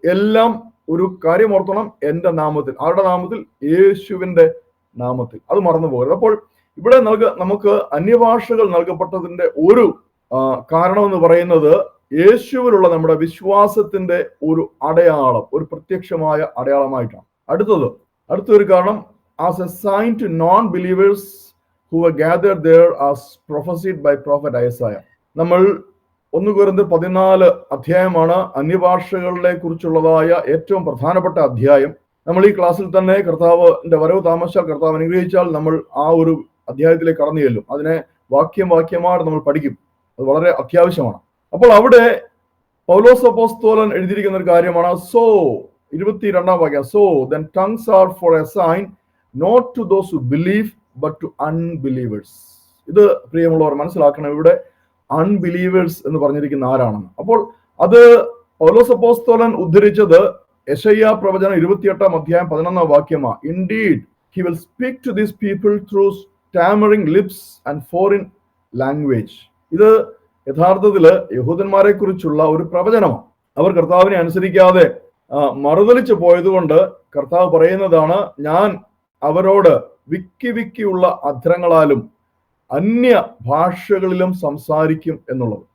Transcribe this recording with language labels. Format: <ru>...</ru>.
<ml>എല്ലാം ഒരു കാര്യം ഓർക്കണം, എൻ്റെ നാമത്തിൽ. ആരുടെ നാമത്തിൽ? യേശുവിന്റെ നാമത്തിൽ. അത് മറന്നു പോകരുത്. അപ്പോൾ ഇവിടെ നമുക്ക് അന്യഭാഷകൾ നൽകപ്പെട്ടതിന്റെ ഒരു കാരണമെന്ന് പറയുന്നത് യേശുവിലുള്ള നമ്മുടെ വിശ്വാസത്തിന്റെ ഒരു അടയാളം, ഒരു പ്രത്യക്ഷമായ അടയാളമായിട്ടാണ്. അടുത്തൊരു കാരണം,</ml> <en>as a sign to non-believers who were gathered there as prophesied by prophet Isaiah.</en> <ml>നമ്മൾ 1 കൊരിന്ത്യർ 14 അധ്യായമാണ് അന്യഭാഷകളെ കുറിച്ചുള്ളതായ ഏറ്റവും പ്രധാനപ്പെട്ട അധ്യായം. നമ്മൾ ഈ ക്ലാസ്സിൽ തന്നെ കർത്താവിന്റെ വരവ് താമസിച്ചാൽ, കർത്താവ് അനുഗ്രഹിച്ചാൽ നമ്മൾ ആ ഒരു അധ്യായത്തിലേക്ക് കടന്നു ചെല്ലും. അതിനെ വാക്യമായിട്ട് നമ്മൾ പഠിക്കും. അത് വളരെ അത്യാവശ്യമാണ്. അപ്പോൾ അവിടെ പൗലോസ് അപ്പോസ്തലൻ എഴുതിയിരിക്കുന്ന ഒരു കാര്യമാണ്. സോ 22-ാം വാക്യം, so</ml> <en>then tongues are for a sign not to those who believe but to unbelievers.</en> <ml>ഇത് പ്രിയമുള്ളവർ മനസ്സിലാക്കണം, ഇവിടെ അൺബിലീവേഴ്സ് എന്ന് പറഞ്ഞിരിക്കുന്ന ആരാണെന്ന്. അപ്പോൾ അത് പൗലോസ് അപ്പോസ്തലൻ ഉദ്ധരിച്ചത് യെശയ്യാ പ്രവചനം 28-ാം അധ്യായം 11-ാം വാക്യമാണ്.</ml> <en>Indeed he will speak to these people through stammering lips and foreign language.</en> <ml>ഇത് യഥാർത്ഥത്തില് യഹൂദന്മാരെ കുറിച്ചുള്ള ഒരു പ്രവചനമാണ്. അവർ കർത്താവിനെ അനുസരിക്കാതെ മറുതലിച്ചു പോയതുകൊണ്ട് കർത്താവ് പറയുന്നതാണ്, ഞാൻ അവരോട് വിക്കിയുള്ള അധരങ്ങളാലും അന്യ ഭാഷകളിലും സംസാരിക്കും എന്നുള്ളത്.</ml>